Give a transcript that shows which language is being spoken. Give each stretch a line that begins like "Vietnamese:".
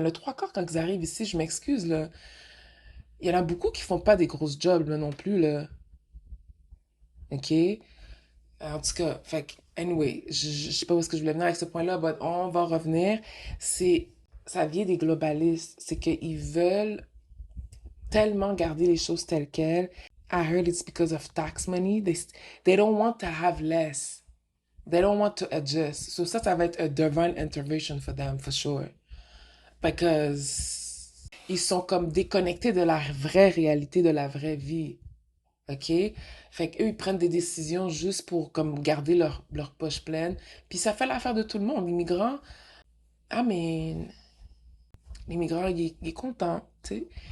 French: Mais le trois quarts, quand ils arrivent ici, je m'excuse, là, il y en a beaucoup qui font pas des grosses jobs, là, non plus, là. OK? En tout cas, fait que, anyway, je sais pas où est-ce que je voulais venir avec ce point-là, mais on va revenir. C'est, ça vient des globalistes. C'est qu'ils veulent tellement garder les choses telles quelles.
English: I heard it's because of tax money. They don't want to have less. They don't want to adjust. So
French: ça va être
English: a divine intervention for them, for sure. Because
French: ils sont comme déconnectés de la vraie réalité, de la vraie vie. OK? Fait qu'eux, ils prennent des décisions juste pour comme garder leur poche pleine. Puis ça fait l'affaire de tout le monde. L'immigrant, ah mais l'immigrant, il est content, tu sais.